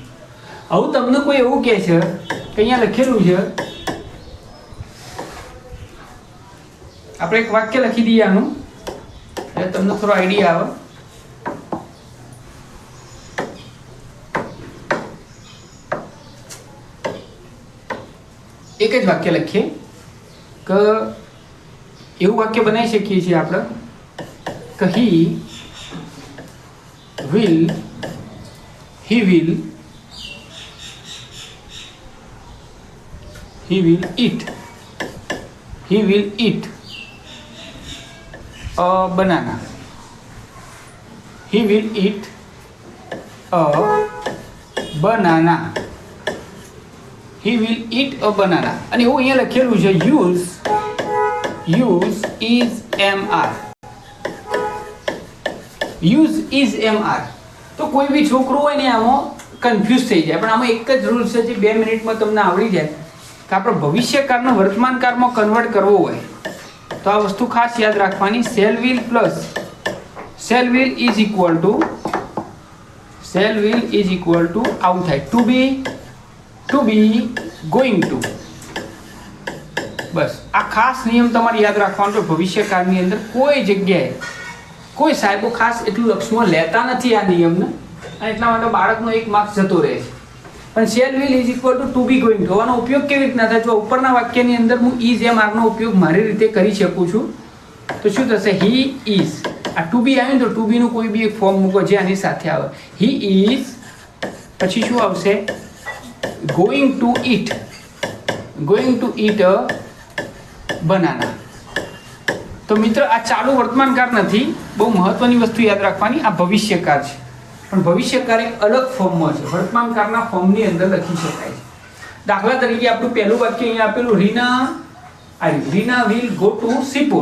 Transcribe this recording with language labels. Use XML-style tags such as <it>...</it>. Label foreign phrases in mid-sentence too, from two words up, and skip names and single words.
<gu>હવે તમને કોઈ એવું કહે છે કે અહીંયા લખેલું છે, આપણે એક વાક્ય લખી દઈએ આનું, એટલે તમને થોડો આઈડિયા આવે. એક જ વાક્ય લખીએ કે એવું વાક્ય બનાવી શકીએ છીએ આપણે કે</gu> <en>he will eat a banana. He will eat a banana. He will eat a banana.</en> <gu>અને એવું અહીંયા લખેલું છે</gu> <en>use is mr. use is mr.</en> <gu>તો કોઈ બી છોકરું હોય ને આમાં કન્ફ્યુઝ થઈ જાય, પણ આમાં એક જ રૂલ છે જે 2 મિનિટમાં તમને આવડી જાય કે આપણે ભવિષ્યકાળનો વર્તમાનકાળમાં કન્વર્ટ કરવો હોય તો આ વસ્તુ ખાસ યાદ રાખવાની.</gu> <en>shall will is equal to</en> <gu>આવું થાય,</gu> <en>to be going to.</en> <gu>બસ આ ખાસ નિયમ તમારે યાદ રાખવાનો છે. ભવિષ્યકાળની અંદર કોઈ જગ્યાએ કોઈ સાહેબો ખાસ એટલું લક્ષમાં લેતા નથી આ નિયમને, અને એટલા માટે બાળકનો 1 માર્ક્સ જતો રહે છે. પણ</gu> <en>shall will is equal to be going to</en> <gu>આનો ઉપયોગ કેવી રીતના થાય? જો ઉપરના વાક્યની અંદર હું is એમ આરનો ઉપયોગ મારી રીતે કરી શકું છું તો શું થશે?</gu> <en>he is.</en> <gu>આ</gu> <en>to be</en> <gu>આવ્યું તો</gu> <en>to be</en> <gu>નું કોઈ બી એક ફોર્મ મૂકો જે આની સાથે આવે.</gu> <en>he is,</en> <gu>પછી શું આવશે?</gu> <en>going to eat a banana.</en> <gu>તો મિત્ર આ ચાલુ વર્તમાનકાળ નથી, બહુ મહત્વની વસ્તુ યાદ રાખવાની. આ ભવિષ્યકાળ છે, પણ ભવિષ્યકાળ એક અલગ ફોર્મમાં છે, વર્તમાનકાળના ફોર્મની અંદર લખી શકાય છે. દાખલા તરીકે આપણું પહેલું વાક્ય અહીંયા આપેલું,</gu> <en>Reena will go to Sipur.</en>